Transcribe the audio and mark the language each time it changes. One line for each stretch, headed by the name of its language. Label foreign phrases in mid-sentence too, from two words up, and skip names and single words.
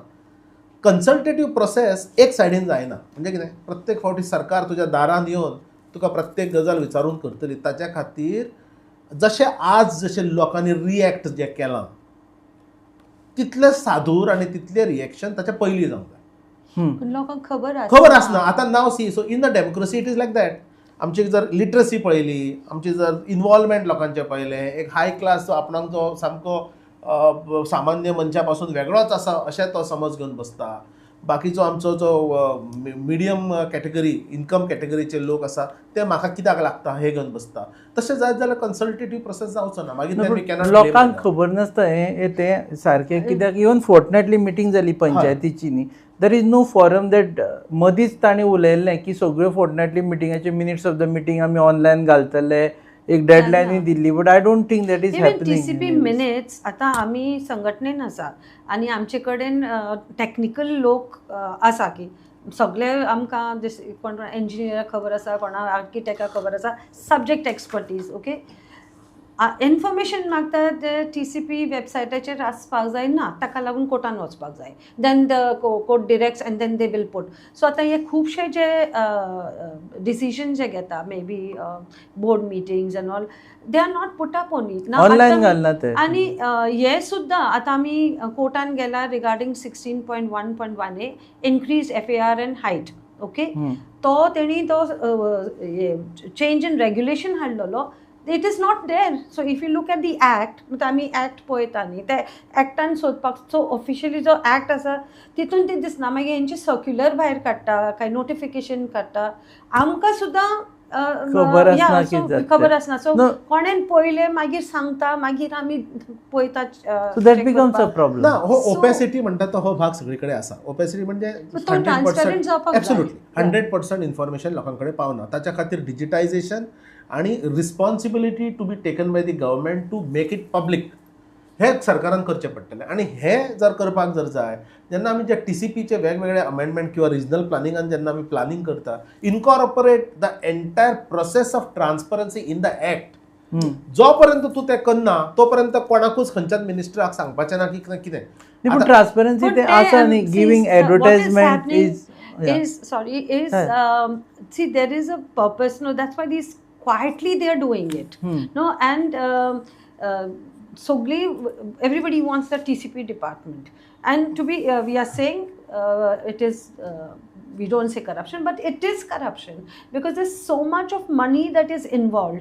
English: consultative process
Konkani: एक सायडीन जायना. म्हणजे कितें, प्रत्येक फावटी सरकार तुज्या दारान येवन तुका प्रत्येक गजाल विचारून करतली. ताच्या खातीर जशें आज जशें लोकांनी रिएक्ट जें केलां तितलें सादूर आनी तितलें रिएक्शन ताच्या पयलीं जावंक जाय. लोकांक खबर आसना. आतां नाव
English: see, so in the democracy it is like that.
Konkani: आमची जर लिटरसी पळयली, आमची जर इन्वॉल्वमेंट लोकांचें पळयलें, एक
English: high class
Konkani: आपणाक जो सामको सामान्य मनशा पासून वेगळोच आसा अशें तो समज घेवन बसता. बाकीचो आमचो जो
English: medium category, income
Konkani: कॅटेगरीचे लोक आसा ते म्हाका कित्याक लागता हे घेवन बसता. तशें जायत जाल्यार
English: consultative process
Konkani: जावचो ना. मागीर लोकांक खबर नासता हें तें सारकें. कित्याक
English: even fortnightly meeting
Konkani: जाली पंचायतीची न्ही,
English: there is no forum that
Konkani: मदींच ताणें उलयल्लें की सगळ्यो फोर्टनायटली मिटिंगाचे
English: minutes of the meeting
Konkani: आमी ऑनलायन घालतले, एक डेडलायन दिल्ली.
English: but I don't think that is happening.
Konkani: TCP मिनिट्स आतां आमी संघटनेन आसा आनी आमचे कडेन टॅक्निकल लोक आसा की सगळे आमकां कोण इंजिनियराक खबर आसा, कोणा आर्किटेक्टाक खबर आसा,
English: subject expertise.
Konkani: ओके, इन्फॉर्मेशन मागता ते TCP वेबसायटाचेर आसपाक जाय ना, ताका लागून कोर्टान वचपाक जाय.
English: then the court directs and then they will put.
Konkani: सो आतां हे खुबशे जे डिसिजन जे घेता,
English: may be board meetings and all, they are not put up only
Konkani: ऑनलायन घालना ते. आनी हे सुद्दां आतां आमी कोर्टान गेला
English: regarding 16.1.1a increase FAR and height.
Konkani: ओके, तो तेणी तो
English: change in regulation
Konkani: हाडलेलो.
English: it is not there. so if you look at the act,
Konkani: आमी ॲक्ट पळयता न्ही, ते ॲक्टान सोदपाचो ऑफिशियली जो ॲक्ट आसा तितून ते दिसना. मागीर हेंची सर्क्युलर भायर काडटा, काय नोटिफिकेशन काडटा, आमकां सुद्दां खबर आसना कितें जाता खबर तें. आसना. सो
English: No.
Konkani: कोणेन पळयलें मागीर सांगता, मागीर आमी पळयता.
English: So that becomes a problem.
Konkani: ना हो ओपेसिटी म्हणटा तो हो भाग सगळीकडे आसा. ओपेसिटी म्हणजे तो transparent जावपाक जाय. एब्सोल्युटली 100% इन्फॉर्मेशन लोकांकडे पावना. ताच्या खातीर डिजिटायझेशन आणि
English: responsibility to be taken by the government to make it public
Konkani: हे सरकारान करचें पडटलें. आणि हे जर करपाक जर जाय, जेन्ना आमी जे TCPचे वेगवेगळे अमेंडमेंट किंवा
English: regional planning
Konkani: जेन्ना आमी प्लॅनिंग करता,
English: incorporate the entire process of transparency in the act.
Konkani: जो पर्यंत तूं तें करना तोपर्यंत कोणाकूच खंयच्याच मिनिस्टराक सांगपाचें ना की कितें. पण ट्रान्सपरन्सी ते आसा न्ही,
English: giving advertisement see there is a purpose, no, that's why these quietly they are doing it. No, and everybody wants the TCP department, and to be we are saying it is we don't say corruption, but it is corruption because there's so much of money that is involved.